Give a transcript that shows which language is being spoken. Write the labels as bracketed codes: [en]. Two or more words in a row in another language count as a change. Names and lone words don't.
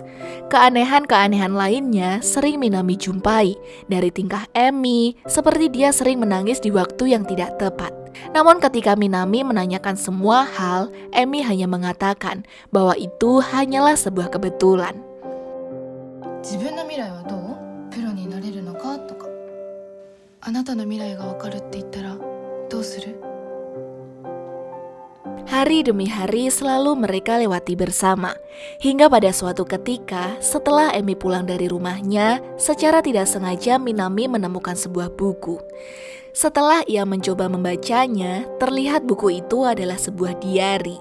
[id] Keanehan-keanehan lainnya sering Minami jumpai, dari tingkah Emi, seperti dia sering menangis di waktu yang tidak tepat. Namun ketika Minami menanyakan semua hal, Emi hanya mengatakan bahwa itu hanyalah sebuah kebetulan. [ja] 自分の未来はどう？プロになれるのかとか。あなたの未来がわかるって言ったらどうする？ [id] Hari demi hari selalu mereka lewati bersama. Hingga pada suatu ketika, setelah Emi pulang dari rumahnya, secara tidak sengaja Minami menemukan sebuah buku. Setelah ia mencoba membacanya, terlihat buku itu adalah sebuah diari.